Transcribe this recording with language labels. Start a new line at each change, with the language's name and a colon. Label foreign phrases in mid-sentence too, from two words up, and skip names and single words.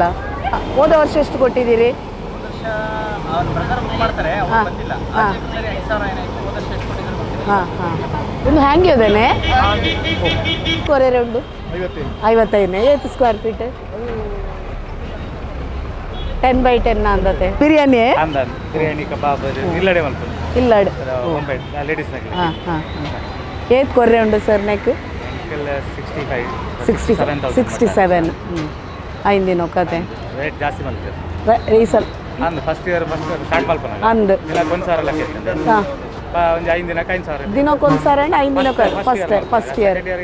Kannada: ಹೋದ ವರ್ಷ ಎಷ್ಟು ಕೊಟ್ಟಿದ್ದೀರಿ? ಹಾಂ ಹಾಂ ಇನ್ನು ಹ್ಯಾಂಗೆ
Tulu: ಅದೇನೆ ಕೊರೆ ಉಂಟು
Kannada: 55. ಎಷ್ಟು
English: square feet?
Kannada: 10x10 ಅಂದತೆ. ಬಿರಿಯಾನಿ ಕಬಾಬ್
Tulu: ಇಲ್ಲಡೆ ಹಾಂ ಹಾಂ ಏತ್ ಕೊರ್ರೆ ಉಂಟು ಸರ್ ನೆಕ್? 67.
Kannada: ಐಂದಿನ ಕತೆ ಈ ಸಲ ಅಂದು ದಿನಕ್ಕೊಂದು ಸಾವಿರ 5 ದಿನಕ್ಕೆ
English: first year.